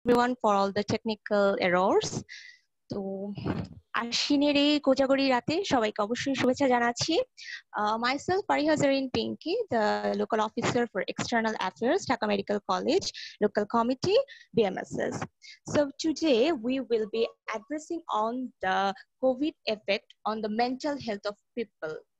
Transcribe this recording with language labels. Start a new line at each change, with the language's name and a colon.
English: everyone for all the technical errors.
Bangla: তো আশ্বিনের এই কোজাগরি রাতে সবাইকে অবশ্যই শুভেচ্ছা জানাচ্ছি।
English: Myself, Fariha Zareen Pinky, the local officer for external affairs, Dhaka Medical College, local committee, BMSS. So today we will be addressing on the COVID effect on the mental health of people.